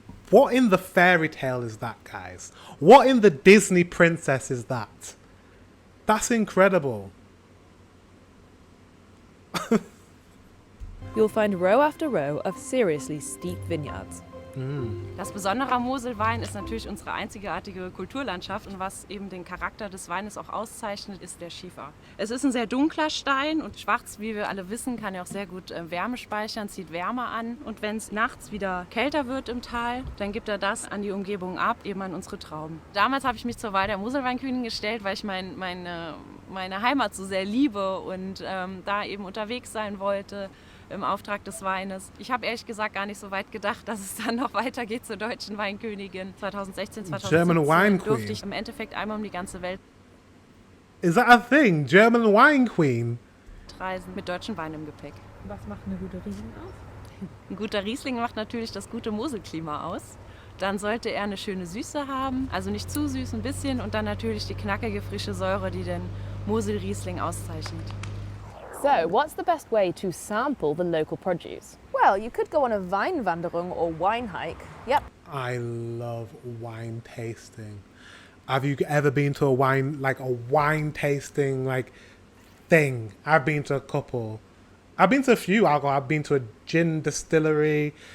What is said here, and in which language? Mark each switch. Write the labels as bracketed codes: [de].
[en] What in the fairy tale is that, guys? What in the Disney princess is that? That's incredible. You'll find row after row of seriously steep vineyards. [de] Das Besondere am Moselwein ist natürlich unsere einzigartige Kulturlandschaft und was eben den Charakter des Weines auch auszeichnet, ist der Schiefer. Es ist ein sehr dunkler Stein und schwarz, wie wir alle wissen, kann ja auch sehr gut Wärme speichern, zieht Wärme an und wenn es nachts wieder kälter wird im Tal, dann gibt er das an die Umgebung ab, eben an unsere Trauben. Damals habe ich mich zur Wahl der Moselweinkönigin gestellt, weil ich meine Heimat so sehr liebe und da eben unterwegs sein wollte. Im Auftrag des Weines. Ich habe ehrlich gesagt gar nicht so weit gedacht, dass es dann noch weitergeht zur deutschen Weinkönigin. 2016, 2017 durfte ich im Endeffekt einmal um die ganze Welt [en] Is that a thing? German Wine Queen? [de] reisen mit deutschen Wein im Gepäck. Was macht eine gute Riesling aus? Ein guter Riesling macht natürlich das gute Moselklima aus. Dann sollte er eine schöne Süße haben, also nicht zu süß, ein bisschen und dann natürlich die knackige, frische Säure, die den Mosel-Riesling auszeichnet. [en] So, what's the best way to sample the local produce? Well, you could go on a Weinwanderung or wine hike. Yep. I love wine tasting. Have you ever been to a wine tasting thing? I've been to a couple. I've been to a few alcohol. I've been to a gin distillery.